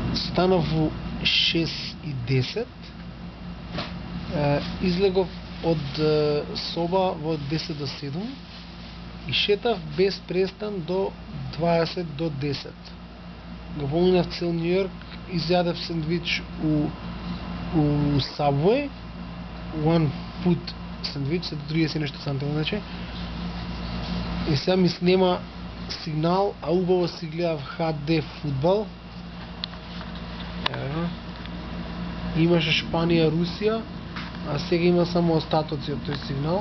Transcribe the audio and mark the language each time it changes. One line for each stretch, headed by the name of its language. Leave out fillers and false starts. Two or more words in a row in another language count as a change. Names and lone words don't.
Macedonian: станав во 6:10, излегов од соба во 10 до 7 и шетав без престан до 20 до 10. Го поминав цел Нью Йорк, изјадев сендвич у Subway,
English: one food
Macedonian: сендвич, се 30 нешто сантима, значи. И сега ми снема сигнал, а убаво си гледав HD фудбал. Имаше Шпанија, Русија, а сега има само остатоци од тој сигнал.